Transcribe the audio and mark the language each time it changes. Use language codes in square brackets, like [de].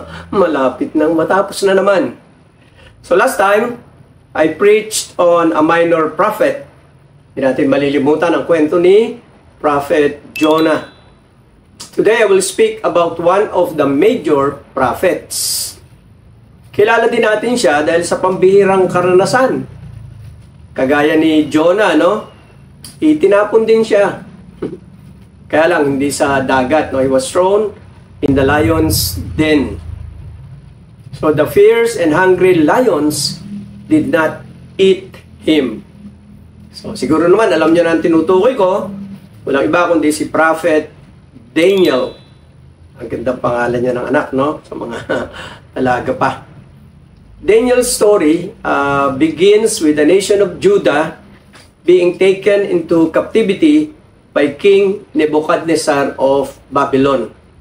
[tl] Malapit nang matapos na naman. [en] So last time, I preached on a minor prophet. [tl] Hindi natin malilimutan ang kwento ni Prophet Jonah. [en] Today, I will speak about one of the major prophets. [tl] Kilala din natin siya dahil sa pambihirang karanasan. Kagaya ni Jonah, no? Itinapon din siya. Kaya lang, hindi sa dagat. [en] No? He was thrown in the lion's den. So the fierce and hungry lions did not eat him. [tl] So siguro naman, alam niyo na ang tinutukoy ko. Walang iba kundi si Prophet Daniel. Ang gandang pangalan niya ng anak, no? Sa mga alaga pa. [en] Daniel's story begins with the nation of Judah being taken into captivity by King Nebuchadnezzar of Babylon.